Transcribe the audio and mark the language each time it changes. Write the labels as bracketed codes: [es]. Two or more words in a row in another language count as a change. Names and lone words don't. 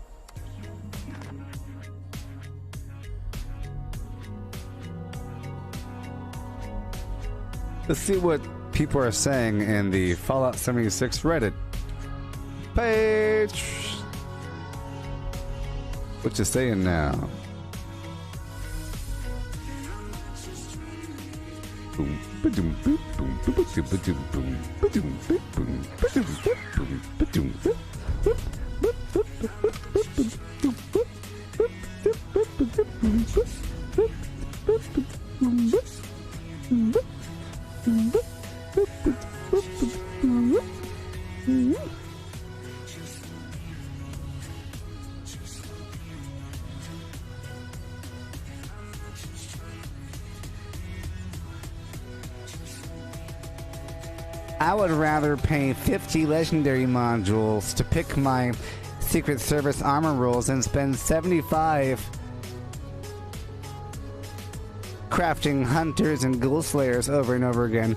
[en] Let's see what people are saying in the Fallout 76 Reddit page. What you saying now? boom, ba-doom, boop, boom, ba-ba-doom, ba-doom, boom, ba-doom, boop, boom, ba-doom, boop, boom, ba-doom, boop, boop, boop, boop, boop, boop, boop, boop, boop, boop, boop, boop, boop, boom, boop, boop, boop, boop, boom, boop, boop, boop, boop, boop, boop, boop, boop, boop. I would rather pay 50 legendary modules to pick my Secret Service armor rolls and spend 75 crafting hunters and ghoul slayers over and over again.